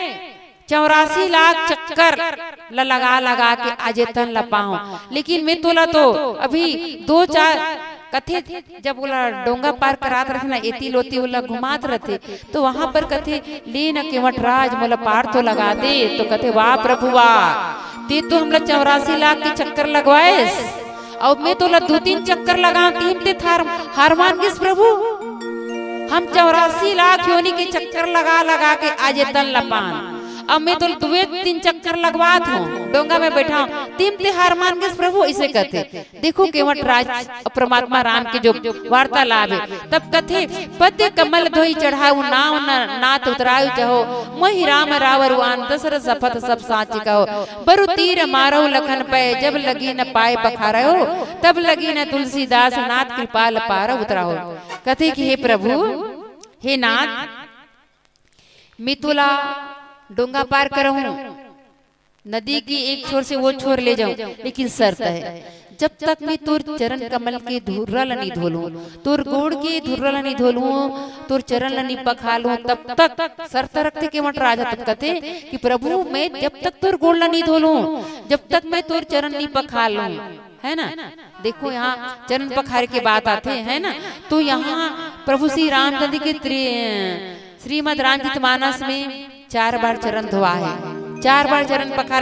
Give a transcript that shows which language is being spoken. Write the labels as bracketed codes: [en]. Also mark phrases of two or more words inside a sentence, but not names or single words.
[hne] 84 लाख चक्कर लगा के आजे तन ला पाऊं, लेकिन मैं तोला तो अभी 2-4 कथे जब बोला डोंगा पार करात रहे ना एती लोती बोला घुमात रहते तो वहां पर कथे ले न केवटराज मोला पार तो लगा दे, तो कथे वाह प्रभु वाह ते तो हमला 84 लाख के चक्कर लगवाएस और मैं तोला 2-3 चक्कर लगा तीन ते हार मान गिस प्रभु, हम 84 लाख योनि के चक्कर लगा के आज तन लपान, अब मैं तो 2-3 चक्कर लगवात हूँ डोंगा में बैठा हूँ तीन ते हार मान गए प्रभु। इसे कहते देखो केवटराज परमात्मा राम के जो वार्तालाप है तब कथे [awa] पद्य कमल धोई चढ़ाऊ नाव नाथ उतरायु चाहो, मोहि राम रावर वान दशरथ सपथ सब साची कहो, बरु तीर मारो लखन पे जब लगी न पाए पखारो, तब लगी न तुलसीदास नाथ कृपाल पार उतराओ। [hne] कथे कि हे प्रभु हे नाथ मैं तुला डोंगा पार करऊं, नदी की एक छोर से वो छोर ले जाऊं, लेकिन शर्त है जब तक मैं तुर चरण कमल के धुर्रा ला नहीं धोलूं, तुर गोड़ के धुर्रा ला नहीं धोलूं, तुर चरण ला नहीं पखालूं, तब तक शर्त रखते केवटराज तब कहते कि प्रभु मैं जब तक तुर गोड़ ला नहीं धोलूं, जब तक मैं तुर चरण नहीं पखालूं, है ना। देखो यहाँ चरण पखारे की बात आते है ना, तो यहाँ प्रभु श्री रामचंद्र के श्रीमद रामचरितमानस में 4 बार चरण धोआ है, 4 बार चरण पखारे।